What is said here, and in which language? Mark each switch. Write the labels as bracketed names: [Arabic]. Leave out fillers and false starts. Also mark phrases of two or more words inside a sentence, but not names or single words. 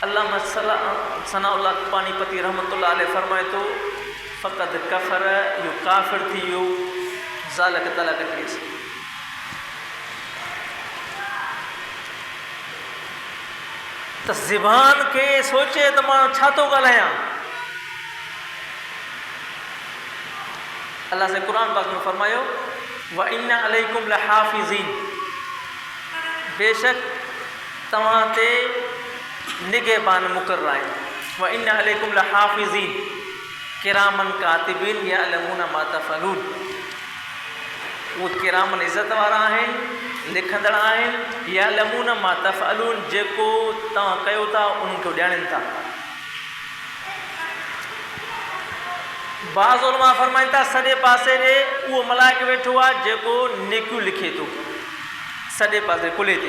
[Sindhi] अल्लामा सनाउल्लाह पानीपती [Arabic] رحمة الله عليه [Sindhi] फरमाए थो [Arabic] فقد كفر, [Sindhi] इहो काफ़िर थी वियो, ज़ालक तलाक केस। त ज़बान खे सोचे त मां छा थो ॻाल्हायां। अल्लाह से क़ुरान पाक में फरमायो [Arabic] وإن عليكم لحافظين, [Sindhi] बेशक तव्हां ते निगहबान मुक़र्रर आहिनि। [Arabic] وإن عليكم لحافظين كراما كاتبين يعلمون ما تفعلون, [Sindhi] उहे किरामन इज़त वारा आहिनि, लिखंदड़ आहिनि। [Arabic] يعلمون ما تفعلون, [Sindhi] जेको तव्हां कयो था उन्हनि खे ॼाणनि था। बाज़ उलमा फरमाइनि था सॼे पासे ॾे उहो मलाइक वेठो आहे जेको नेकियूं लिखे थो, सॼे पासे कुल्हे ते।